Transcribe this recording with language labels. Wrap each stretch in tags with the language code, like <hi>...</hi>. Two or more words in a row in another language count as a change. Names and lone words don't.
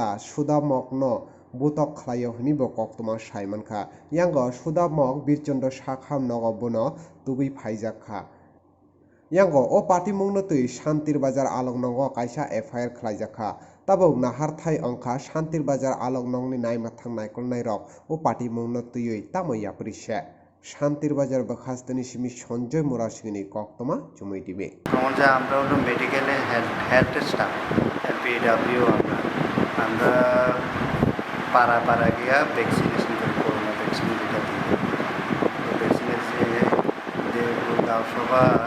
<trp>sudamok no butok khlaio hinibo koktoma saimankha yango sudamok birchondo sakham nogo bono tubui phaijakha yango o party mungno tui shantir bazar aloknongo kaisa FIR khlaijakha tabuk nahar thai ongkha shantir bazar aloknongni naimathang naikolnai rok o party mungno tuioi tamo yaprise শান্তির বাজার বখাস্তনি সিমি সঞ্জয় মোরাসিনী কক্তমা চুমই দিবে</trp> <bn>যে আমরা হলো মেডিকেলে</bn> <en>health staff</en> <bn>এলপিডব্লিউ আমরা পাড়া গিয়া ভ্যাকসিনেশন করি করোনা ভ্যাকসিন যেটা দিই ভ্যাকসিনের যে গাঁওসভা</bn>